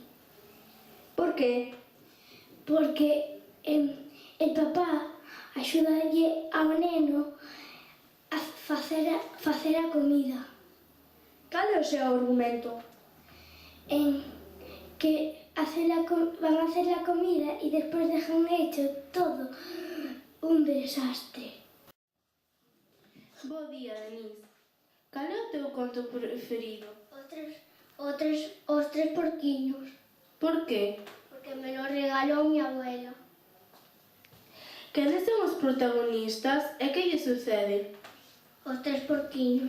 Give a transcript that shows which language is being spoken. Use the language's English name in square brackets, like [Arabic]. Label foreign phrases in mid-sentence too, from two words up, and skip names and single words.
[Galician] Por que? [Spanish] porque el papá [Galician] axudalle ao neno a facer a comida. Cal é o seu argumento? [Spanish] En que van a hacer la comida y después dejan hecho todo un desastre. [Galician] Bo día, Denise. Cal é o teu conto preferido? Os tres porquiños, [Spanish] Por qué? porque me lo regaló mi abuela. [Galician] Quenes son os protagonistas e que lle sucede? Os tres porquiños